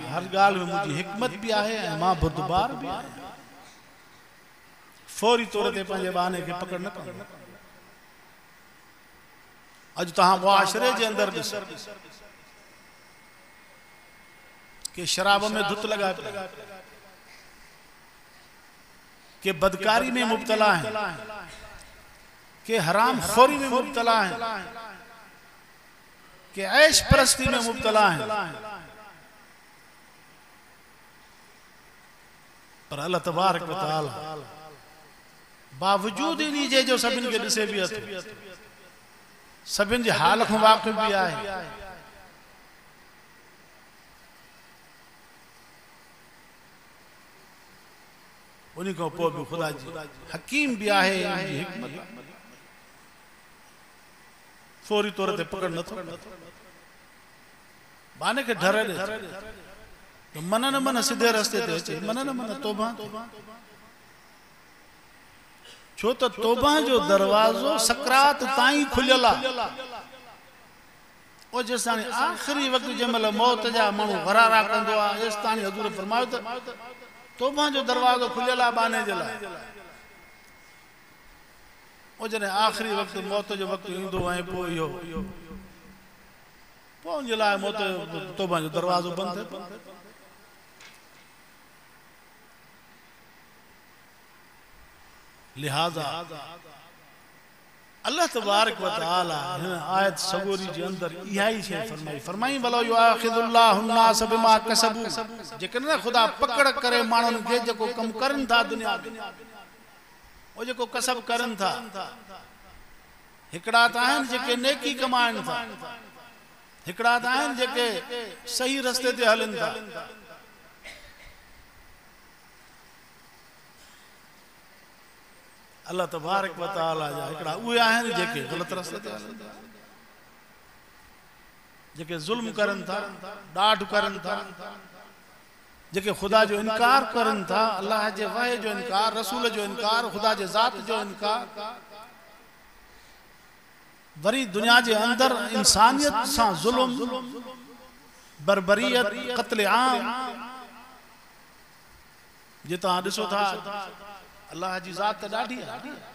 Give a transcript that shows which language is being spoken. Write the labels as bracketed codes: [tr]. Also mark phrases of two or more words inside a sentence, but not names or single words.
[sd] हर ॻाल्हि में मुंहिंजी हिकमत बि आहे ऐं मां बुरदबार बि आहियां। फौरी तौर ते पंहिंजे बहाने खे पकड़ न कंदो। अॼु तव्हां मुआशरे जे अंदरि ॾिसो के शराब में धुत लॻाए पिया, के बदकारी में मुब्तला हैं, के हराम खोरी में मुब्तला हैं, के ऐश परस्ती में मुब्तला हैं। पर [ar] الله تبارك وتعالى [sd] बावजूद इन जे जो सभिनि खे ॾिसे बि अथो, सभिनि जे हाल खां वाक़िफ़ बि आहे। उन खां पोइ बि ख़ुदा जी हकीम बि आहे, हिकमत फौरी तौर ते पकड़ नथो, बाने खे डर ॾे तो मन न मन सिधे रस्ते ते अचे, मन न मन तौबा। छो त तौबा जो दरवाज़ो सकरात ताईं खुलियल आहे। ओ जेसिताणी आख़िरी वक़्तु जंहिं महिल मौत जा माण्हू गरारा कंदो आहे, तेसिताणी हज़ूर फरमायो त तौबा जो दरवाज़ो खुलियल आहे बाने जे लाइ। ओ जॾहिं आख़िरी वक़्तु मौत जो वक़्तु ईंदो ऐं पोइ इहो पोइ उन जे लाइ मौत तौबा जो दरवाज़ो बंदि थिए। लिहाजा [ar] الله تبارك وتعالى [sd] हिन आयत सगोरी जे अंदर इहा ई शइ फरमाई [ar] ولو يؤاخذ الله الناس بما كسبوا, [sd] जेकॾहिं न ख़ुदा पकड़ करे माण्हुनि खे जेको कमु करनि था दुनिया में, ओ जेको कसब करनि था, हिकड़ा त आहिनि जेके नेकी कमाइनि था, हिकड़ा त आहिनि जेके सही रस्ते ते हलन था। [ar] الله تبارك وتعالى [sd] जा हिकड़ा उहे आहिनि जेके ग़लत रस्ते ते हलन था, जेके ज़ुल्म करन था, डाढ़ करन था, जेके खुदा जो इनकार करन था, अल्लाह जे वाहे जो इनकार, रसूल जो इनकार, खुदा जे ज़ात जो इनकार, वरी दुनिया जे अंदर इंसानियत सां ज़ुल्म, बर्बरियत, क़त्ल आम, जे तव्हां ॾिसो था अल्लाह जी ज़ात ॾाढी आहे।